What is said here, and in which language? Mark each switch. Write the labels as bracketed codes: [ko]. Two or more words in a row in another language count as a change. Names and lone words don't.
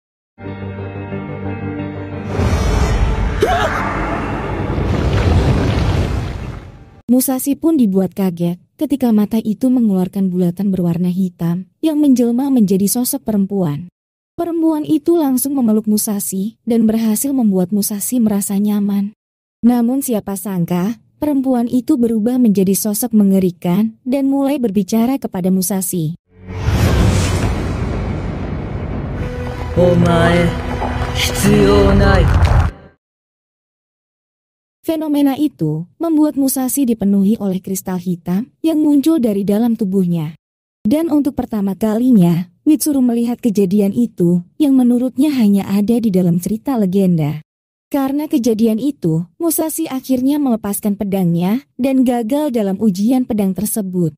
[id] Musashi pun dibuat kaget ketika mata itu mengeluarkan bulatan berwarna hitam yang menjelma menjadi sosok perempuan. Perempuan itu langsung memeluk Musashi dan berhasil membuat Musashi merasa nyaman. Namun siapa sangka, perempuan itu berubah menjadi sosok mengerikan dan mulai berbicara kepada Musashi. [ja] お前、必要ない. [id] Fenomena itu membuat Musashi dipenuhi oleh kristal hitam yang muncul dari dalam tubuhnya. Dan untuk pertama kalinya, Mitsuru melihat kejadian itu yang menurutnya hanya ada di dalam cerita legenda. Karena kejadian itu, Musashi akhirnya melepaskan pedangnya dan gagal dalam ujian pedang tersebut.